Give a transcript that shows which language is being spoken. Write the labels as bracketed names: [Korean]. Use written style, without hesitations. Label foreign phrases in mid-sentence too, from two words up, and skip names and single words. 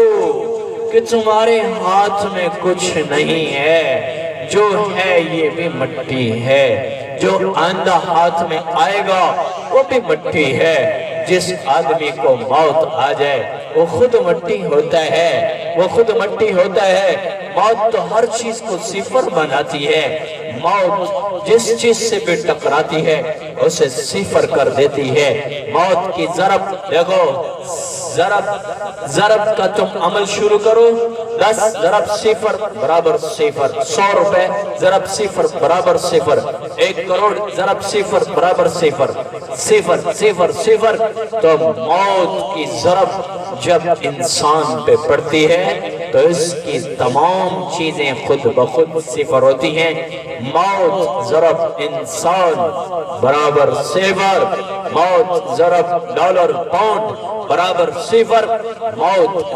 [Urdu] کہ تمہارے ہاتھ میں کچھ نہیں ہے، جو ہے یہ بھی مٹی ہے، جو آئندہ ہاتھ میں آئے گا وہ بھی مٹی ہے، جس آدمی کو موت آ جائے وہ خود مٹی ہوتا ہے، وہ خود مٹی ہوتا ہے، موت تو ہر چیز کو صفر بناتی ہے، موت جس چیز سے بھی ٹکراتی ہے اسے صفر کر دیتی ہے، موت کی ضرب دیکھو، ضرب کا تم عمل شروع کرو، 10 ضرب صفر برابر صفر، 100 روپے ضرب صفر برابر صفر، 1 کروڑ ضرب صفر برابر صفر، صفر صفر صفر، تو موت کی ضرب جب انسان پہ پڑتی ہے تو اس کی تمام چیزیں خود بخود صفر ہوتی ہیں، موت ضرب انسان برابر صفر، موت ضرب ڈالر پاؤنڈ برابر صفر، موت